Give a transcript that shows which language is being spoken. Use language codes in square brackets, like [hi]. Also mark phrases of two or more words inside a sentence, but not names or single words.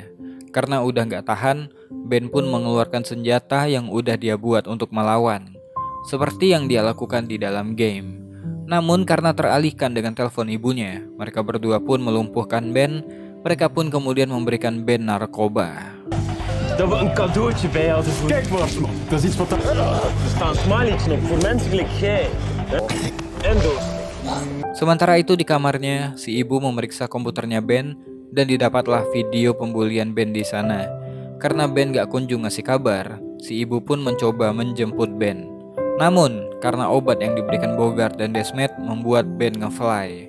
[id] Karena udah gak tahan, Ben pun mengeluarkan senjata yang udah dia buat untuk melawan, seperti yang dia lakukan di dalam game. Namun karena teralihkan dengan telepon ibunya, mereka berdua pun melumpuhkan Ben. Mereka pun kemudian memberikan Ben narkoba. [nl] Dat we een cadeautje bij hadden voor... Kijk maar, man. Dat is iets wat... Er staan smileys nog voor mensen gelijk jij. En doos. [id] Sementara itu di kamarnya, si ibu memeriksa komputernya Ben dan didapatlah video pembulian Ben di sana. Karena Ben gak kunjung ngasih kabar, si ibu pun mencoba menjemput Ben. Namun, karena obat yang diberikan Bogart dan Desmet membuat Ben ngefly.